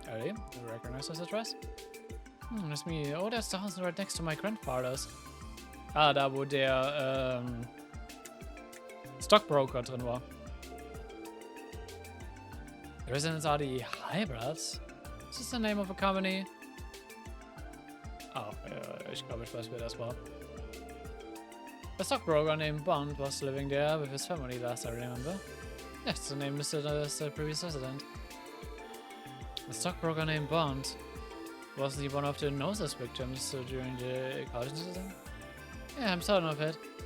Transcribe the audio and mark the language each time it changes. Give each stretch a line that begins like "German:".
English: Early, we recognize this address. That's me. Oh, that's the house right next to my grandfather's.
German: Da wo der Stockbroker drin war.
English: The residents are the Hybrids. Is this the name of a company?
German: Oh, ich glaube, ich weiß, wer das war.
English: A stockbroker named Bond was living there with his family last I remember. Yes, the name listed as the previous resident. A stockbroker named Bond was he one of the Gnosis victims during the college incident? Yeah, I'm certain of it.